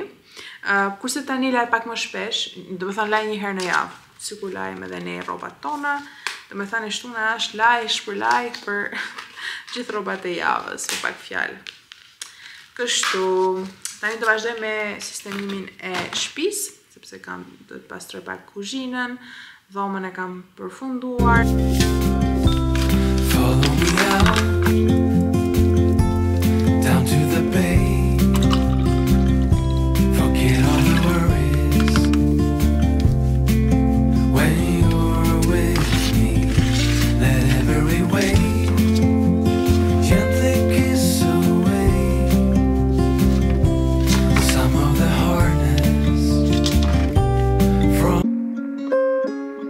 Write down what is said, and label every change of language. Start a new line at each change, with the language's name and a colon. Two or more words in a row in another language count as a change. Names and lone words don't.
Albanian: Kurse tani laj pak më shpesh, do me thënë laj një herë në javë, sikur lajmë edhe ne rrobat tona, do me thënë shtuna është laj, shpërlaj për gjithë rrobat e javës, për pak fjalë. Kështu, tani do vazhdoj me sistemimin e shtëpisë, sepse do të pastroj pak kuzhinën, dhomën e kam përfunduar.
English: Follow me out, down to the bay. Forget all the worries when you're with me. Let every wave gently kiss away some of the hardness from